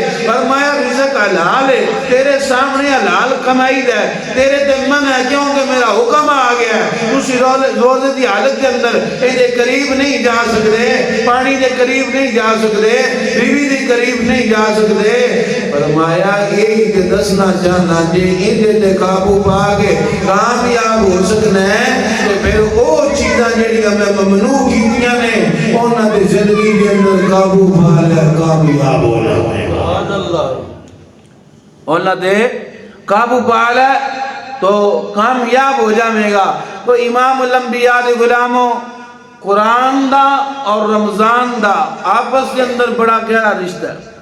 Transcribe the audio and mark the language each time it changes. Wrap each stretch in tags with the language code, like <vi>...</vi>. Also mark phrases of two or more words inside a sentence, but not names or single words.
<pa>فرمایا رزق حلال ہے، تیرے سامنے حلال کمائی دے، تیرے تے من ہے کیونکہ میرا حکم آ گیا ہے. اسی روزے دی حالت کے اندر اے قریب نہیں جا سکتے، پانی دے قریب نہیں جا سکتے، بیوی دے قریب نہیں جا سکتے. فرمایا یہی کہ دسنا چاہنا جے اندے تے قابو پا کے کامیاب ہو سکنا ہے تو پھر وہ چیزاں جڑیاں میں ممنوع کیتیاں نے انہاں دی زندگی دے اندر قابو پا لے کامیاب ہو جائے گا.</pa> <ar>سبحان اللہ.</ar> <pa>انہاں دے قابو پا لے تو کامیاب ہو جائے گا. تو امام الانبیاء دے غلاموں، قرآن دا اور رمضان دا آپس کے اندر بڑا گہرا رشتہ ہے.</pa>